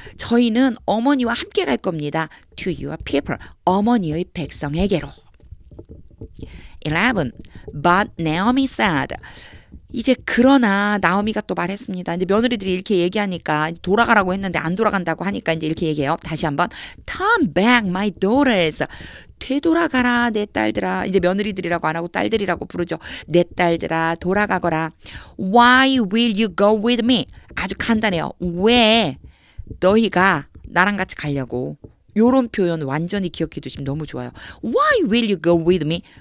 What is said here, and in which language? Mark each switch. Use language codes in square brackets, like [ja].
[ko] 저희는 어머니와 함께 갈 겁니다. [en] To your people. [ko] 어머니의 백성에게로. [en] 11. But Naomi said. [ko] 이제 그러나 나오미가 또 말했습니다. 이제 며느리들이 이렇게 얘기하니까 돌아가라고 했는데 안 돌아간다고 하니까 이제 이렇게 얘기해요. 다시 한번 [en] Turn back my daughters. [ko] 되돌아가라 내 딸들아. 이제 며느리들이라고 안 하고 딸들이라고 부르죠. 내 딸들아 돌아가거라. [en] Why will you go with me? [ko] 아주 간단해요. 왜 너희가 나랑 같이 가려고? 요런 표현 완전히 기억해 두시면 너무 좋아요. [en] Why will you go with me?